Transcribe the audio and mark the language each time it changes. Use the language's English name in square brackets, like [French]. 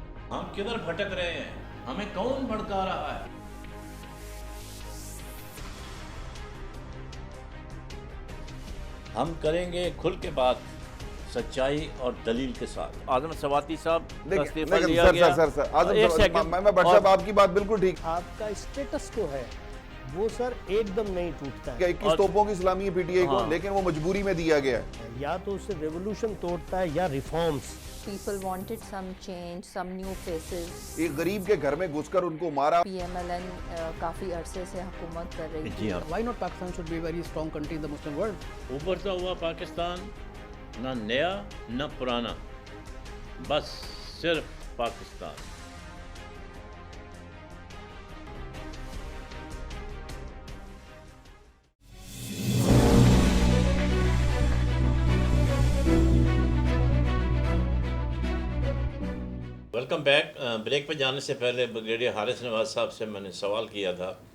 [Urdu] ہم کدھر بھٹک رہے ہیں؟ ہمیں کون بھڑکا رہا ہے؟ ہم کریں گے کھل کے بات، سچائی اور دلیل کے ساتھ۔ اعظم سواتی صاحب کا استعفیٰ لیا گیا۔ سر ایک سیکنڈ، میں بٹ صاحب آپ کی بات بالکل ٹھیک آپ کا اسٹیٹس جو ہے وہ سر ایک دم نہیں ٹوٹتا ہے، 21 توپوں کی سلامی ہے پی ٹی آئی کو، لیکن وہ مجبوری میں دیا گیا ہے۔ یا تو اسے ریولوشن توڑتا ہے یا reforms. [English] People wanted some change, some new faces. [Urdu] ایک غریب کے گھر میں گھس کر ان کو مارا۔ PMLN کافی عرصے سے حکومت کر رہی تھی۔ جی ہاں، [English] Why not Pakistan should be a very strong country in the Muslim world? [Urdu] ابھرتا ہوا پاکستان، نہ نیا نہ پرانا، بس صرف پاکستان۔ Welcome back. بریک پہ جانے سے پہلے بریگیڈیئر حارث نواز صاحب سے میں نے سوال کیا تھا